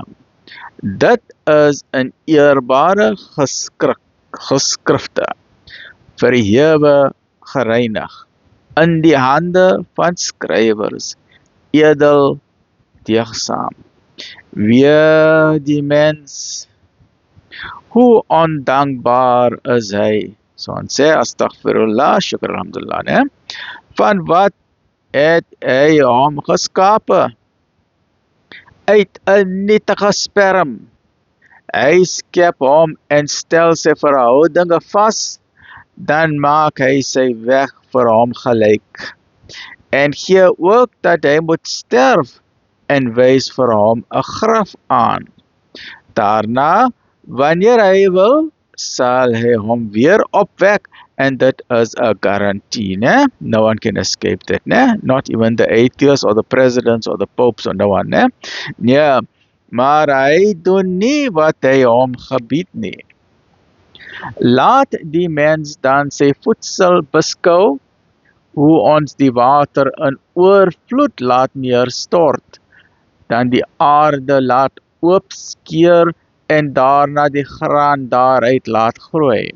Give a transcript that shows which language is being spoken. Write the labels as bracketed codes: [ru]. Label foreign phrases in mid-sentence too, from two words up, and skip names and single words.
[af] Dit is 'n eerbare geskrifte, verhewe, gereinig, in die hande van skrywers, edel, deegsaam. Wie die mens, hoe ondankbaar is hy. So ons sê, [ar] أستغفر الله، شكر الحمد لله, ne? [af] Van wat het hy hom geskape? Uit 'n nietige sperm. Hy skep hom en stel sy verhoudinge vas, dan maak hy sy weg vir hom gelyk, en gee ook dat hy moet sterf, en wys vir hom 'n graf aan. Daarna, wanneer hy wil, sal hy hom weer opwek, en dit is 'n guarantee, ne? [en] No one can escape that, ne? Not even the atheists or the presidents or the popes or no one, [af] ne? Nee, maar hy doen nie wat hy hom gebied nie. Laat die mens dan sy voedsel beskou, hoe ons die water in oorvloed laat neerstort, dan die aarde laat oopskeer en daarna die graan daaruit laat groei.